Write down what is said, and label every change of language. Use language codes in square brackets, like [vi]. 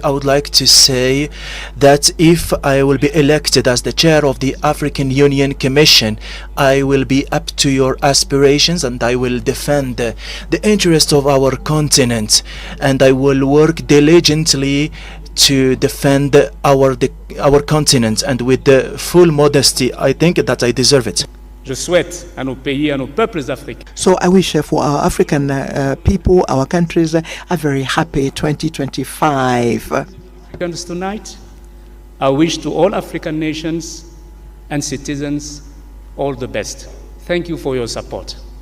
[en] I would like to say that if I will be elected as the chair of the African Union Commission, I will be up to your aspirations and I will defend the interest of our continent, and I will work diligently to defend our continent, and with the full modesty, I think that I deserve it. [fr] Je souhaite à nos pays, à nos peuples africains. [en] So I wish for our African people, our countries, a very happy 2025. Africans tonight, I wish to all African nations and citizens all the best. Thank you for your support.